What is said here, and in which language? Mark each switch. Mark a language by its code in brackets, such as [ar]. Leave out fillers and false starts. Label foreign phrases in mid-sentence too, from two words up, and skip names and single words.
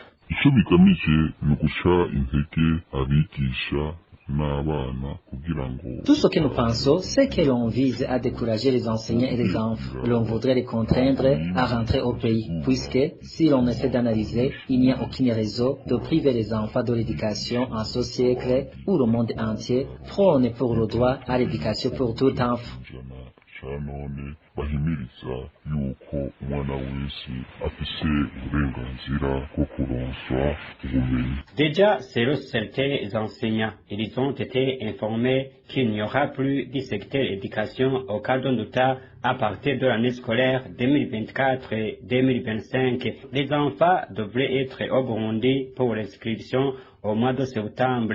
[fr] Tout ce que nous pensons, c'est que l'on vise à décourager les enseignants et les enfants. L'on voudrait les contraindre à rentrer au pays, puisque si l'on essaie d'analyser, il n'y a aucune raison de priver les enfants de l'éducation en ce siècle où le monde entier prône pour le droit à l'éducation pour tout enfant. [rn] cya none bahimiriza yuko umwana wese afise uburenganzira bwo kuronswa ubumenyi. [fr] Déjà, selon certains enseignants, ils ont été informés qu'il n'y aura plus du secteur éducation au Kadonduta à partir de l'année scolaire 2024-2025. Les enfants devraient être au Burundi pour l'inscription au mois de septembre.